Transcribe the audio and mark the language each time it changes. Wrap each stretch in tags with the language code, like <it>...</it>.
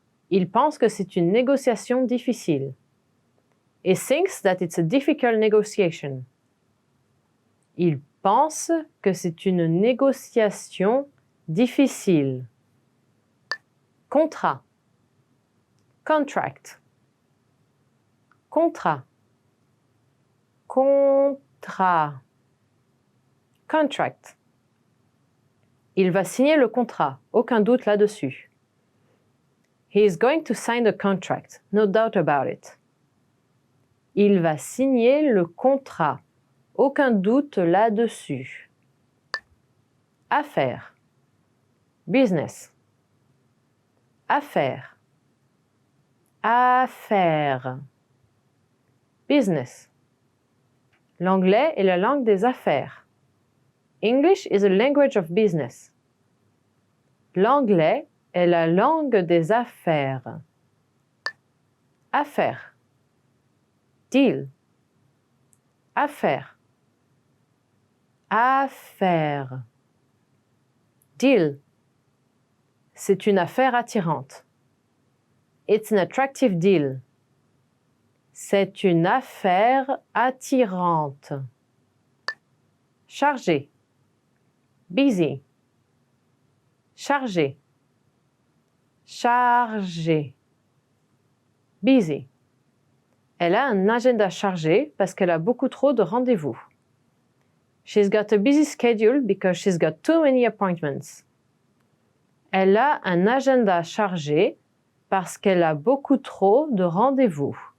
<fr>Il pense que c'est une négociation difficile.</fr> <en>He thinks that it's a difficult negotiation.</en> <fr>Il pense que c'est une négociation difficile. Contrat. Contract. Contrat. Contrat. Contract. Il va signer le contrat, aucun doute là-dessus.</fr> <en>He is going to sign the contract, no doubt about it.</en> <fr>Il va signer le contrat, aucun doute là-dessus. Affaire. Business. Affaire. Affaire. Business. L'anglais est la langue des affaires.</fr> <en>English is a language of business.</en> <fr>L'anglais est la langue des affaires. Affaire. Deal. Affaire. Affaire. Deal. C'est une affaire attirante.</fr> <en>It's an attractive deal.</en> <fr>C'est une affaire attirante. Chargé. Busy. Chargé. Chargé. Busy. Elle a un agenda chargé parce qu'elle a beaucoup trop de rendez-vous.</fr> <en>She's got a busy schedule because she's got too many appointments.</en> <fr>Elle a un agenda chargé parce qu'elle a beaucoup trop de rendez-vous.</fr>